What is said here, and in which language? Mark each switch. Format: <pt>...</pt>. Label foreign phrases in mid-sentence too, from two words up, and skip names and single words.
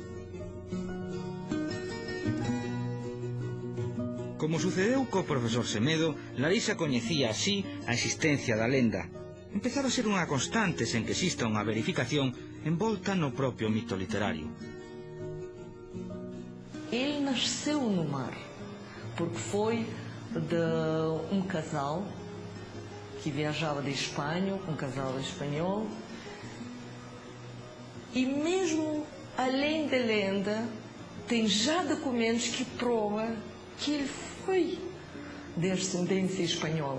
<gl>Como sucedeu co profesor Semedo, Larisa coñecía así a existencia da lenda. Empezaba a ser unha constante sen que exista unha verificación envolta no propio mito literario.</gl> <pt>Ele nasceu no mar, porque foi de um casal que viajava de Espanha, um casal espanhol, e mesmo além da lenda, tem já documentos que provam que ele foi de ascendência espanhola.</pt>